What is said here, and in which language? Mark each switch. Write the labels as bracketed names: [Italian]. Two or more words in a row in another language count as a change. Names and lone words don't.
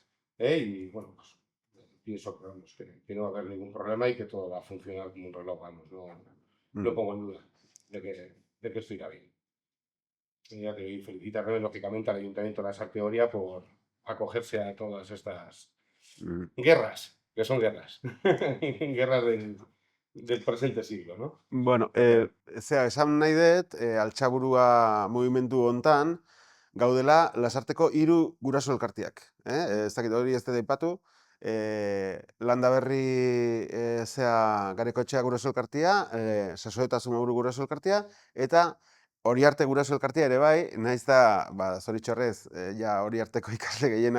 [Spanish] Y bueno, pues pienso que, vamos, que no va a haber ningún problema y que todo va a funcionar como un reloj, vamos, no pongo en duda de que esto irá bien. Y felicitar lógicamente al Ayuntamiento de la Sarteoria por acogerse a todas estas guerras, que son guerras, guerras del presente siglo, ¿no? [Basque] Bueno, esan nahi dut, altxaburua mugimendu hontan, gaudela Lasarteko 3 guraso elkartiak. Ez dakit hori ez dut aipatu, Landaberri Garekotxea guraso elkartia, Sasoeta Zumaburu guraso elkartia, eta Oriarte guraso elkartia ere bai, naiz da, ba, zoritxarrez, ja Oriarteko ikasle gehienak